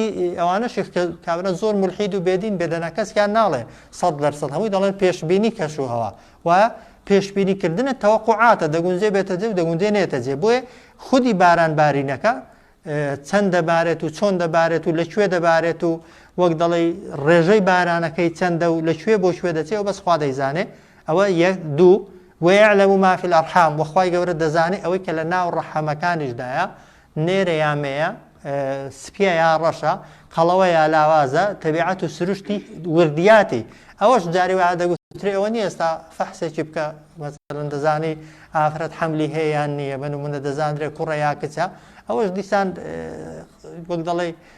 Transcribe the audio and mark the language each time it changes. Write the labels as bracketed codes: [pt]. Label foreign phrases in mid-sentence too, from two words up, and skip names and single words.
[ckb] ئەوانەش کابرا زۆر مولحید و بێدین بێدەنا کەسیان ناڵێ 100% هەمووی دەڵێن پێشبینی کەش و هەوا وایە پێشبینیکردنە تەوەقوعاتە دەگونجێ بێتە جێ و دەگونجێ نێتە جێ بۆیە خودی باران بارینەکە چەند دەبارێت و چۆن دەبارێت و لەکوێ دەبارێت و وەک دەڵێ ڕێژەی بارانەکەی چەندە و لەکوێ بۆ شوێ دەچێت و بەس خوا دەیزانێ ئەوە یەک دوو [ar] ويعلم ما في الأرحام [ckb] وخواي گەورە دەزانێ ئەوەی کە لە ناو ڕەحەمەکانیشدایە نێرە یامەیە سپیە یا ڕەشە قەڵەوە یا لاوازە تەبیعەت و سروشتی وردیاتی ئەوەش جاری وا دەگوترێ ئەوە نیە ئێستا فەحسێکی بکە مەسەڵەن دەزانی ئافرەت حەملی هەیە یان نییە بە نمونە دەزانرێ کوڕە یا کچە ئەوەش دیسان وەک دەڵێ